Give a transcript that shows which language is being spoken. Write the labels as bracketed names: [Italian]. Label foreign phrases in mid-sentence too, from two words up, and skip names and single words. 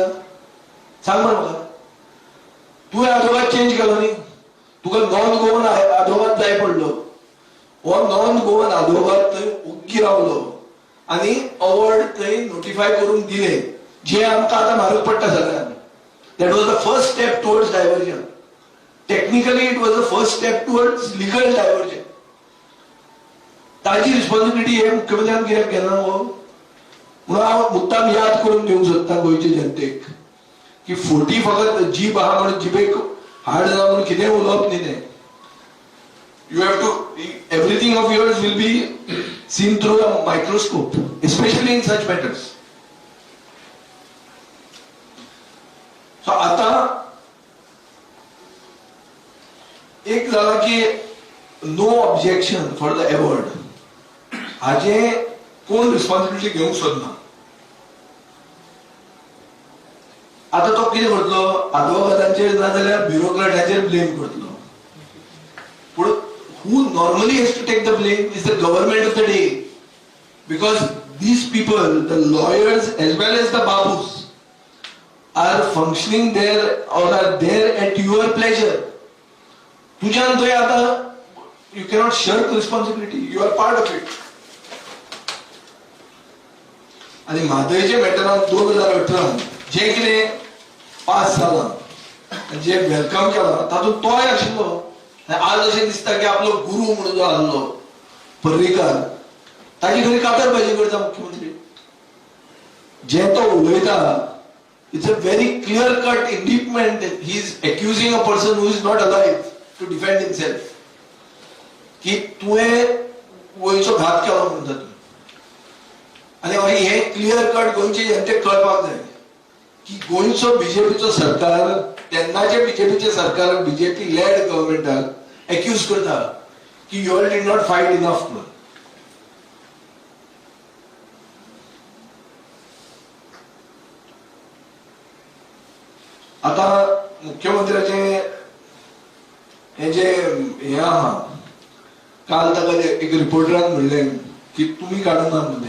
[Konkani] सांग बरें म्हाका. तुवें आदवोगाद चेंज केलो न्ही, तुका [English] non Goan [Konkani] आदवोगाद जाय पडलो. हो [English] non Goan [Konkani] आदवोगाद थंय ओग्गी रावलो आनी अवॉर्ड थंय नोटिफाय करून दिले, जे आमकां आतां म्हारग पडटा सगळ्यांक. [English] That was the first step towards diversion. Technically it was the first step towards legal diversion. [Konkani] ताजी रिस्पॉन्सिबिलिटी हे मुख्यमंत्र्यान कित्याक घेना? हो म्हणून हांव मुद्दाम याद करून दिवंक सोदता गोंयचे जनतेक की फोटी फकत जीब आहा म्हणून जिबेक हाड ना म्हणून कितें उलोवप न्ही तें. [English] You have to, everything of yours will be seen through a microscope, especially in such matters. [Konkani] So आता एक जाला की [English] no objection for the award [Konkani] हाजे कोण रिस्पॉन्सिबिलिटी घेवंक सोदना. आता तो कितें करतलो, आदवोगादांचेर ना जाल्यार ब्युरोक्रेटांचेर ब्लेम करतलो. [English] पूण who normally has to take the blame is the government of the day, because these people, the lawyers as well as the babus, are functioning there or are there at your pleasure. [Konkani] तुझ्यान थंय आता [English] you cannot shirk responsibility, you are part of it. [Konkani] आणि म्हादयच्या मॅटरान 2018 जे कितें पास जालां, जे वेलकम केलां तातूंत तोय आशिल्लो. आज अशें दिसता की आपलो गुरू म्हणून जो आसलो पर्रीकार ताची खरी कातरबाजी करता मुख्यमंत्री. जे तो उलयता [English] it's a very clear cut indictment. He is accusing a person who is not alive to defend himself. [Konkani] की तुवें वयचो घात केलो म्हणटा तूं. आनी हे [English] clear cut [Konkani] गोंयचे जनतेक कळपाक जाय की गोंयचो बीजेपीचो सरकार तेन्नाचे बीजेपीचे सरकार [English] BJP led government [Konkani] एक्यूज करता की [English] you all did not fight enough. [Konkani] आता मुख्यमंत्र्याचे हे जे हे आहा काल ताका एक रिपोर्टरान म्हणलें की तुमी काडूना म्हणलें.